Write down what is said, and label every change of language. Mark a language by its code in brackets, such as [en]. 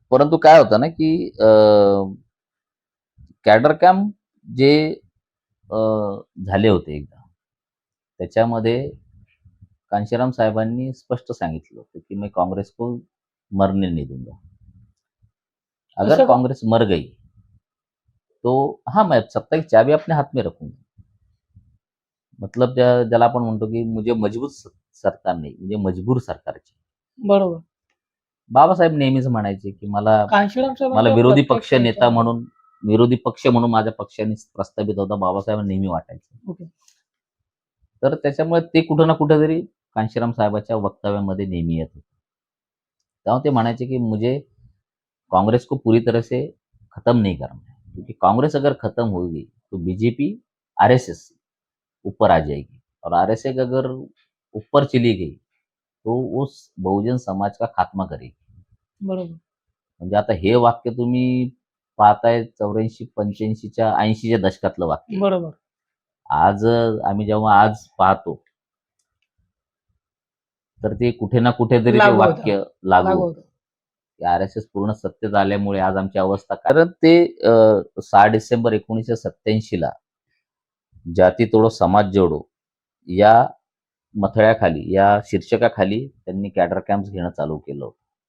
[mr] परंतु काय होतं ना, की कॅडर कॅम्प जे अ, झाले होते एकदा, त्याच्यामध्ये कांशीराम साहेबांनी स्पष्ट सांगितलं होतं, की [hi] मैं काँग्रेस को मरने नहीं दूंगा. अगर [mr] असं का? [hi] काँग्रेस मर गई, तो हाँ, मैं सत्ता की चाबी अपने हाथ में रखूंगा. [mr] मतलब ज्याला आपण म्हणतो, की [hi] मुझे मजबूत सरकार [mr] नाही, म्हणजे मजबूर सरकारची. बरोबर. बाबासाहेब नेहमीच म्हणायचे, की मला कांशीराम मला साहेबांचा विरोधी प्रत्यक्ष पक्ष नेता याच्यामध्ये म्हणून, विरोधी पक्ष म्हणून माझ्या पक्षाने प्रस्थापित होता बाबासाहेबांना नेहमी वाटायचं. [en] Okay. [mr] तर त्याच्यामुळे ते कुठं ना कुठेतरी कांशीराम साहेबाच्या वक्तव्यामध्ये नेहमी येत होतं. तेव्हा ते म्हणायचे, की [hi] मुझे कांग्रेस को पूरी तरह से खत्म नहीं करना है, क्योंकि कांग्रेस अगर खत्म होगी तो बीजेपी आरएसएस ऊपर आ जाएगी, और आरएसएस अगर ऊपर चली गई तो उस बहुजन समाज का खात्मा करेगी. [mr] बरोबर. म्हणजे आता हे वाक्य तुम्ही पाहताय 84-85च्या 80च्या दशकातलं वाक्य. बरोबर. आज आम्ही जेव्हा आज पाहतो, तर ते कुठे ना कुठेतरी ते लागू होतं. वाक्य लागू लागू होतं. होतं. की आरएसएस पूर्ण सत्तेत आल्यामुळे आज आमची अवस्था काय. कारण ते 6 डिसेंबर 1987ला जाती तोडो समाज जोडो या मथळ्याखाली, या शीर्षकाखाली त्यांनी कॅडर कॅम्प्स घेणं चालू केलं होतं.